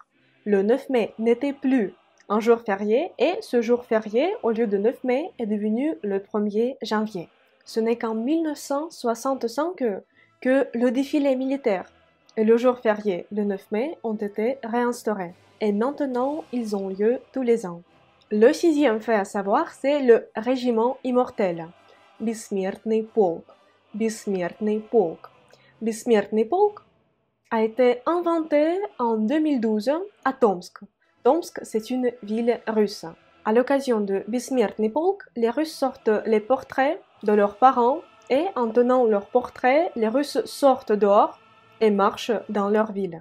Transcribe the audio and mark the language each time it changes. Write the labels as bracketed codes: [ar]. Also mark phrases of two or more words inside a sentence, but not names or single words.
[fr] Le 9 mai n'était plus un jour férié et ce jour férié, au lieu de 9 mai, est devenu le 1er janvier. Ce n'est qu'en 1965 que le défilé militaire et le jour férié, le 9 mai, ont été réinstaurés. Et maintenant, ils ont lieu tous les ans. Le sixième fait à savoir, c'est le régiment immortel. [ru] Бессмертный полк. Бессмертный полк. Бессмертный полк [fr] a été inventé en 2012 à Tomsk, Tomsk, c'est une ville russe. À l'occasion de [ru] Бессмертный полк, [fr] les Russes sortent les portraits de leurs parents et en tenant leurs portraits, les Russes sortent dehors et marchent dans leur ville.